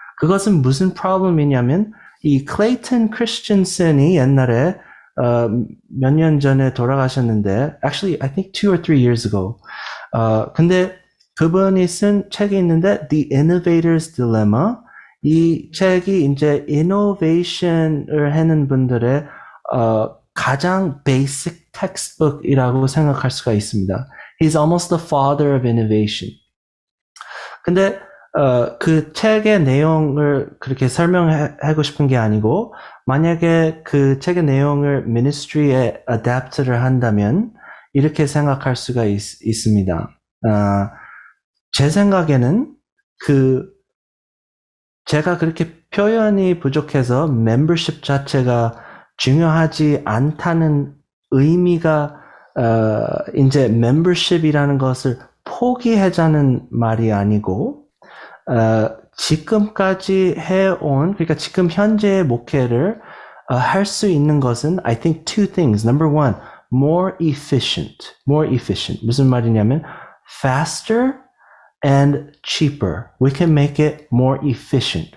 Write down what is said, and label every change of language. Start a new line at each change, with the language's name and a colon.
Korean: 그것은 무슨 problem이냐면 이 클레이턴 크리스천슨이 옛날에 몇 년 전에 돌아가셨는데
English: actually I think 2 or 3 years ago
Korean: 근데 그분이 쓴 책이 있는데 The Innovator's Dilemma 이 책이 이제 innovation을 하는 분들의 가장 basic textbook이라고 생각할 수가 있습니다.
English: He's almost the father of innovation.
Korean: 근데 그 책의 내용을 그렇게 설명하고 싶은 게 아니고 만약에 그 책의 내용을 ministry에 adapt를 한다면 이렇게 생각할 수가 있습니다. 제 생각에는 제가 그렇게 표현이 부족해서 membership 자체가 중요하지 않다는 의미가 이제 membership이라는 것을 포기하자는 말이 아니고 지금까지 해온 그러니까 지금 현재의 목회를 할 수 있는 것은
English: I think 2 things. Number 1, more efficient.
Korean: 무슨 말이냐면
English: faster and cheaper. We can make it more efficient.